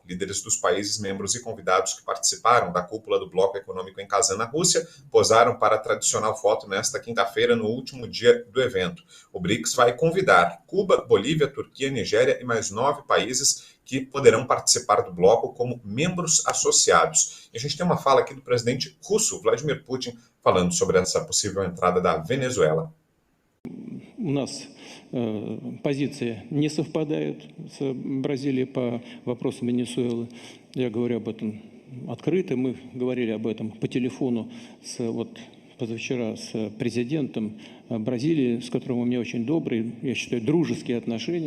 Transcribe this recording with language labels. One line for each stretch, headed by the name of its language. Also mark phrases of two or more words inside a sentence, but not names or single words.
Portuguese: Líderes dos países membros e convidados que participaram da cúpula do Bloco Econômico em Kazan, na Rússia, posaram para a tradicional foto nesta quinta-feira, no último dia do evento. O BRICS vai convidar Cuba, Bolívia, Turquia, Nigéria e mais 9 países que poderão participar do bloco como membros associados. E a gente tem uma fala aqui do presidente russo, Vladimir Putin, falando sobre essa possível entrada da Venezuela.
Russian: У нас позиции не совпадают с Бразилией по вопросам Венесуэлы. Я говорю об этом открыто. Мы говорили об этом по телефону позавчера с президентом Бразилии, с которым у меня очень добрые, я считаю, дружеские отношения.